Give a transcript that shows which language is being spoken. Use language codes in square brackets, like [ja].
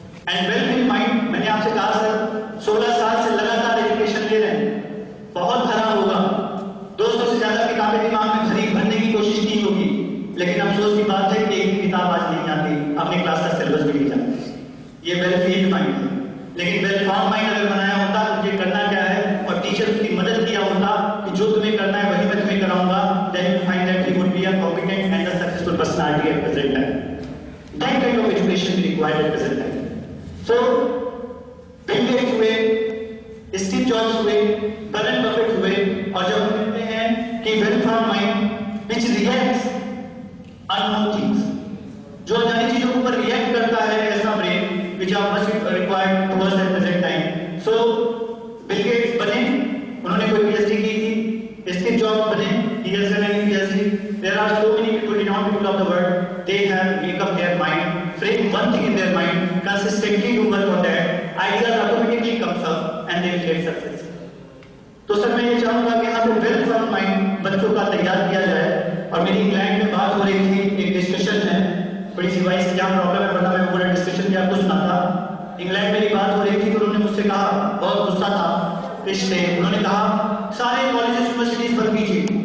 [hi] And well field mind, मैंने आपसे कहा सर 16 साल से लगातार एजुकेशन ले रहे हैं, बहुत भरा होगा, 200 से ज्यादा किताबें दिमाग में भरने की कोशिश की होगी, लेकिन अफसोस की बात है कि एक भी किताब आज नहीं आती, अपने क्लास का सिलेबस भी नहीं जानते। ये वेल फील्ड माइंड है। लेकिन वेल फॉर्म माइंड अगर बनाया होता, मुझे करना क्या है, और टीचर उसकी मदद किया होता कि जो तुम्हें करना है वही मैं तुम्हें कराऊंगा, [en] then you find that he would be a competent and a successful personality at present time. That kind of education is required at present time. [hi] So, Bill Gates हुए, स्टीव जॉब्स हुए, वॉरेन बफेट हुए, और जब हम कहते हैं कि well form mind [en] which reacts unknown things, [hi] जो अनजानी चीजों के ऊपर रिएक्ट करता है, ऐसा brain [en] which are much required to us at present time. [hi] So, Bill Gates बने, उन्होंने कोई पीएचडी की थी, स्टीव जॉब्स बने, [en] he has done a PhD. There are so many people, renowned people of the world, they have make up their mind, frame one thing in their mind, consistently do work on that, ideas automatically comes up and they will get success. [hi] तो sir मैं ये चाहूंगा कि यहाँ पे well form mind बच्चों का तैयार किया जाए। और मेरी इंग्लैंड में बात हो रही थी, एक डिस्कशन है, बड़ी सी वाइस क्या प्रॉब्लम है पता, मैं पूरा डिस्कशन क्या कुछ ना था। इंग्लैंड में बात हो रही थी तो उन्होंने मुझसे कहा, बहुत गुस्सा था इस पे, उन्होंने कहा सारे कॉलेजेस यूनिवर्सिटीज बंद कीजिए,